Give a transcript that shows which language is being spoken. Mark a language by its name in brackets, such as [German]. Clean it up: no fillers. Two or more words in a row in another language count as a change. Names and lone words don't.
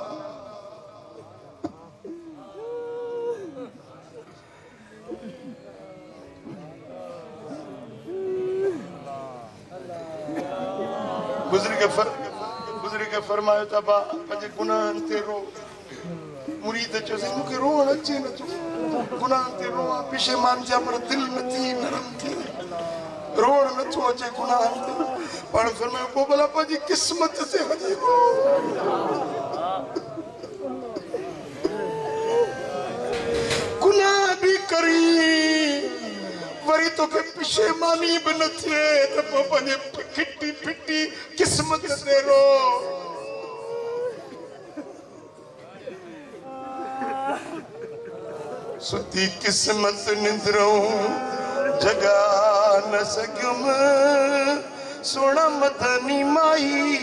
[Sindhi] गुजरी के फरमायो तबा पंहिंजे गुनाहनि ते रो मुरीद चयोसि मूंखे रोअण अचे नथो गुनाहनि ते रोआ पिशेमान जा पर दिलि नथी नरम थिए रोअण नथो अचे गुनाहनि ते पाण फरमायो पोइ भला पंहिंजी क़िस्मत ते हली रो गुनाह बि करी वरी तोखे पिशेमानी बि न थिए त पोइ पंहिंजे खिटी फिटी किस्मत ते रो सुती किस्मत निंद्रऊं जगा न सघियुम सोना मदनी माई